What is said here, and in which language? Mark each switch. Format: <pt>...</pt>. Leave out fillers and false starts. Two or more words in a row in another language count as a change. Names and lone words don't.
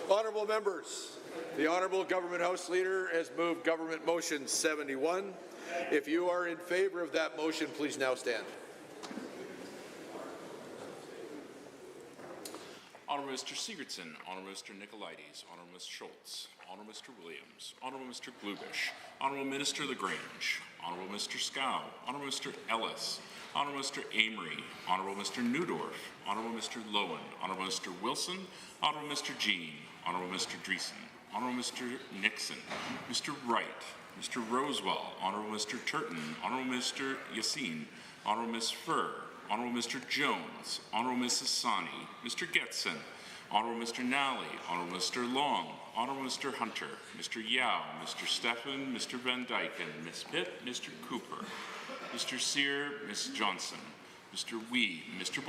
<en>Honourable members, the Honourable Government House Leader has moved Government Motion 71. If you are in favour of that motion, please now stand. Honourable Mr. Sigurdsson, Honourable Mr. Nicolaides, Honourable Mr. Schultz, Honourable Mr. Williams, Honourable Mr. Glubish, Honourable Minister Lagrange, Honourable Mr. Scow, Honourable Mr. Ellis, Honourable Mr. Amory, Honourable Mr. Neudorf, Honourable Mr. Lowen, Honourable Mr. Wilson, Honourable Mr. Jean, Honourable Mr. Dreesen, Honourable Mr. Nixon, Mr. Wright, Mr. Rosewell, Honourable Mr. Turton, Honourable Mr. Yassin, Honourable Ms. Furr, Honourable Mr. Jones, Honourable Mrs. Sani, Mr. Getson, Honourable Mr. Nally, Honourable Mr. Long, Honourable Mr. Hunter, Mr. Yao, Mr. Stephan, Mr. Van Dyken, Ms. Pitt, Mr. Cooper, Mr. Sear, Ms. Johnson, Mr. Wee, Mr.</en>